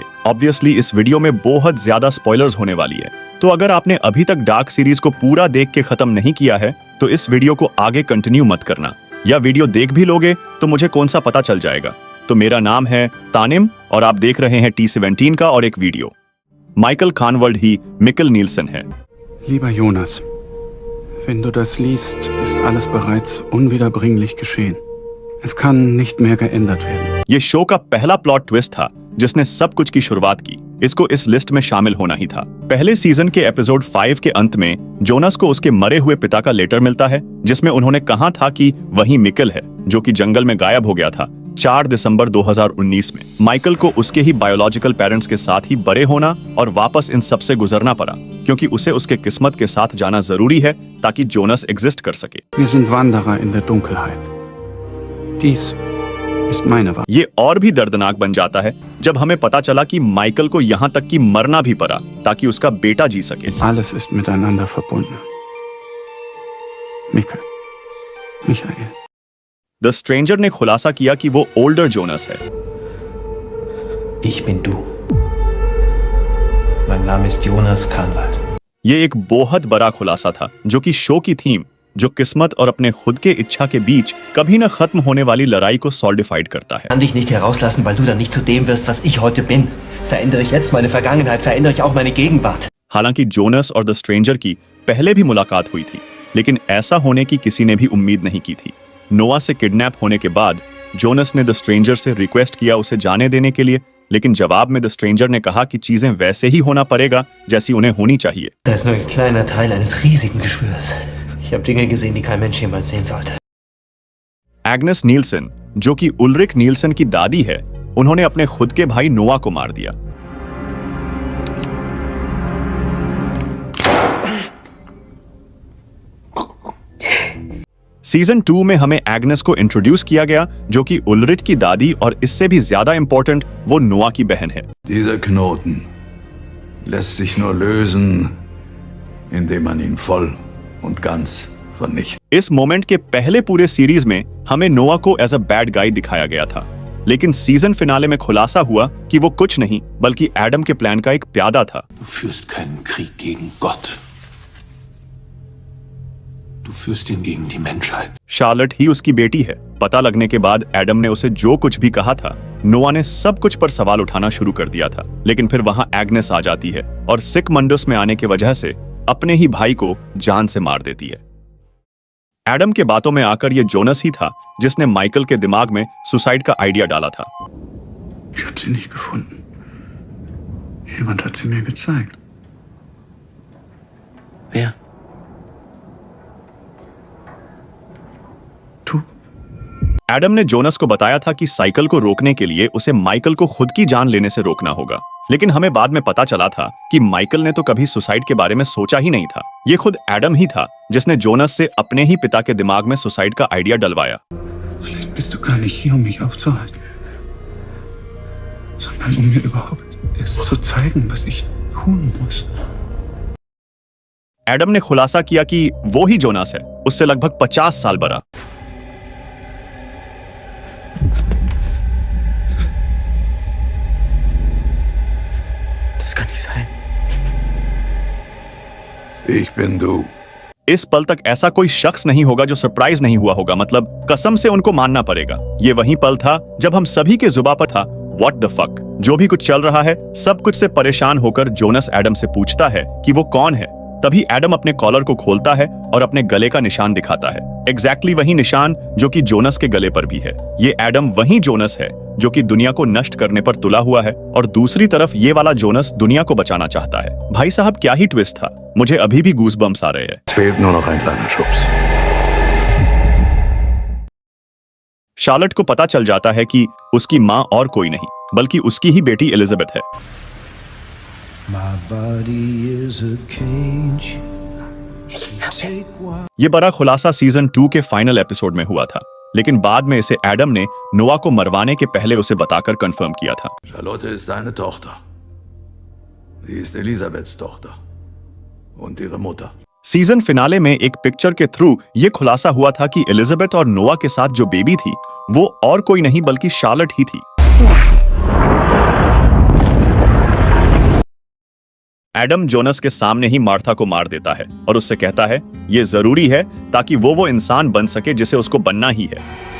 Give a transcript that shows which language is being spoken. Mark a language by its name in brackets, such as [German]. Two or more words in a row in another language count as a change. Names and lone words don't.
[Hindi] ऑब्वियसली इस वीडियो में बहुत ज्यादा स्पॉयलर्स होने वाली है, तो अगर आपने अभी तक डार्क सीरीज को पूरा देख के खत्म नहीं किया है तो इस वीडियो को आगे कंटिन्यू मत करना, या वीडियो देख भी लोगे तो मुझे कौन सा पता चल जाएगा। तो मेरा नाम है तानिम और आप देख रहे हैं T17 का और एक वीडियो। माइकल खानवर्ड ही मिकल नील्सन है। [German] Lieber Jonas, wenn du das liest, ist alles bereits unwiederbringlich geschehen. Es kann nicht mehr geändert werden. [Hindi] ये शो का पहला [English] plot twist [Hindi] था जिसने सब कुछ की शुरुआत की। इसको इस लिस्ट में शामिल होना ही था। पहले सीजन के एपिसोड 5 के अंत में जोनस को उसके मरे हुए पिता का लेटर मिलता है जिसमें उन्होंने कहा था कि वही मिकल है जो कि जंगल में गायब हो गया था 4 दिसंबर 2019 में। माइकल को उसके ही [English] biological parents [Hindi] के साथ ही बड़े होना और वापस इन सब से गुजरना पड़ा क्योंकि उसे उसके किस्मत के साथ जाना जरूरी है ताकि जोनस एग्जिस्ट कर सके। [German] Wir sind Wanderer in der Dunkelheit. Dies ist meine Wahl. [Hindi] ये और भी दर्दनाक बन जाता है जब हमें पता चला कि माइकल को यहाँ तक कि मरना भी पड़ा ताकि उसका बेटा जी सके। [German] Alles ist miteinander verbunden. Michael. [Hindi] द स्ट्रेंजर ने खुलासा किया कि वो ओल्डर जोनस है। [German] Ich bin du. Mein Name ist Jonas Kahnwald. [Hindi] ये एक बहुत बड़ा खुलासा था जो कि शो की थीम, जो किस्मत और अपने खुद के इच्छा के बीच कभी न खत्म होने वाली लड़ाई को सॉलिडिफाइड करता है। [German] Kann dich nicht herauslassen, weil du dann nicht zu dem wirst, was ich heute bin. Verändere ich jetzt meine Vergangenheit, verändere ich auch meine Gegenwart. [Hindi] हालांकि जोनस और द स्ट्रेंजर की पहले भी मुलाकात हुई थी, लेकिन ऐसा होने की किसी ने भी उम्मीद नहीं की थी। नोआ से किडनैप होने के बाद जोनस ने द स्ट्रेंजर से रिक्वेस्ट किया उसे जाने देने के लिए, लेकिन जवाब में द स्ट्रेंजर ने कहा कि चीजें वैसे ही होना पड़ेगा जैसी उन्हें होनी चाहिए। [German] Da ist nur ein kleiner Teil eines riesigen Geschwürs. Ich habe Dinge gesehen, die kein Mensch jemals sehen sollte. [Hindi] एग्नेस नील्सन, जो कि उल्रिक नील्सन की दादी है, उन्होंने अपने खुद के भाई नोआ को मार दिया। सीजन 2 में हमें एग्नेस को इंट्रोड्यूस किया गया जो कि उल्रिक की दादी और इससे भी ज्यादा इंपॉर्टेंट वो नोआ की बहन है। [German] Dieser Knoten lässt sich nur lösen, indem man ihn voll und ganz vernichtet. [Hindi] इस मोमेंट के पहले पूरे सीरीज में हमें नोआ को [English] as a bad guy [Hindi] दिखाया गया था, लेकिन [English] season finale [Hindi] में खुलासा हुआ कि वो कुछ नहीं बल्कि एडम के प्लान का एक प्यादा था। [German] Du führst keinen Krieg gegen Gott. Du führst ihn gegen die Menschheit. [Hindi] शार्लेट ही उसकी बेटी है। पता लगने के बाद एडम ने उसे जो कुछ भी कहा था, नोआ ने सब कुछ पर सवाल उठाना शुरू कर दिया था। लेकिन फिर वहां एग्नेस आ जाती है और सिक मंडस में आने की वजह से अपने ही भाई को जान से मार देती है। एडम के बातों में आकर ये जोनस ही था जिसने माइकल के दिमाग में सुसाइड का आइडिया डाला था। [German] Ich habe sie nicht gefunden. Jemand hat sie mir gezeigt. Wer? Du. [Hindi] एडम ने जोनस को बताया था कि साइकिल को रोकने के लिए उसे माइकल को खुद की जान लेने से रोकना होगा, लेकिन हमें बाद में पता चला था कि माइकल ने तो कभी सुसाइड के बारे में सोचा ही नहीं था। ये खुद एडम ही था जिसने जोनस से अपने ही पिता के दिमाग में सुसाइड का आइडिया डलवाया। [German] Vielleicht bist du gar nicht hier, um mich aufzuhalten, sondern um mir überhaupt erst zu zeigen, was ich tun muss. [Hindi] एडम ने खुलासा किया कि वो ही जोनस है, उससे लगभग 50 साल बड़ा। [German] Das kann nicht sein. Ich bin du. [Hindi] इस पल तक ऐसा कोई शख्स नहीं होगा जो सरप्राइज नहीं हुआ होगा, मतलब कसम से उनको मानना पड़ेगा। ये वही पल था जब हम सभी के जुबान पर था [English] what the fuck. [Hindi] जो भी कुछ चल रहा है सब कुछ से परेशान होकर जोनस एडम से पूछता है कि वो कौन है। तभी एडम अपने कॉलर को खोलता है और अपने गले का निशान दिखाता है, एग्जैक्टली वही निशान जो कि जोनस के गले पर भी है। ये एडम वही जोनस है जो कि दुनिया को नष्ट करने पर तुला हुआ है और दूसरी तरफ ये वाला जोनस दुनिया को बचाना चाहता है। भाई साहब क्या ही ट्विस्ट था, मुझे अभी भी गूज़बम्प्स आ रहे हैं। [German] Es fehlt nur noch ein kleiner Schubs. [Hindi] शार्लेट को पता चल जाता है कि उसकी माँ और कोई नहीं बल्कि उसकी ही बेटी एलिजाबेथ है। [English] My body is a cage [Hindi] ये बड़ा खुलासा सीजन 2 के [English] final episode [Hindi] में हुआ था, लेकिन बाद में इसे एडम ने नोआ को मरवाने के पहले उसे बताकर कंफर्म किया था। [German] Charlotte ist deine Tochter. Sie ist Elisabeths Tochter. Und ihre Mutter. [English] season finale [Hindi] में एक पिक्चर के थ्रू ये खुलासा हुआ था कि एलिजाबेथ और नोआ के साथ जो बेबी थी वो और कोई नहीं बल्कि शार्लट ही थी। एडम जोनस के सामने ही मार्था को मार देता है और उससे कहता है ये जरूरी है ताकि वो इंसान बन सके जिसे उसको बनना ही है।